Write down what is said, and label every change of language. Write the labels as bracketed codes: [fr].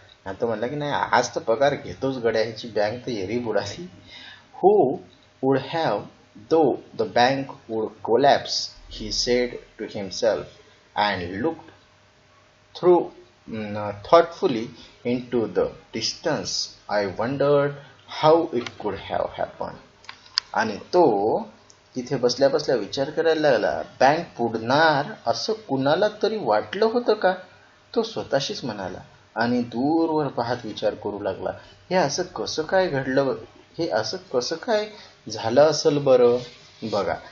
[mr] आणि तो म्हणला की नाही, आज तर पगार घेतोच गड्या, ह्याची बँक तर एरी बुडाली. [en] Who would have thought the bank would collapse, he said to himself and looked through thoughtfully into the distance. I wondered how it could have happened. [mr] आणि तो तिथे बसल्या बसल्या विचार करायला लागला, बँक बुडणार असं कुणाला तरी वाटलं होतं का. तो स्वतःशीच म्हणाला आणि दूरवर पाहत विचार करू लागला, हे असं कसं काय घडलं, हे असं कसं काय झालं असेल बरं. बघा,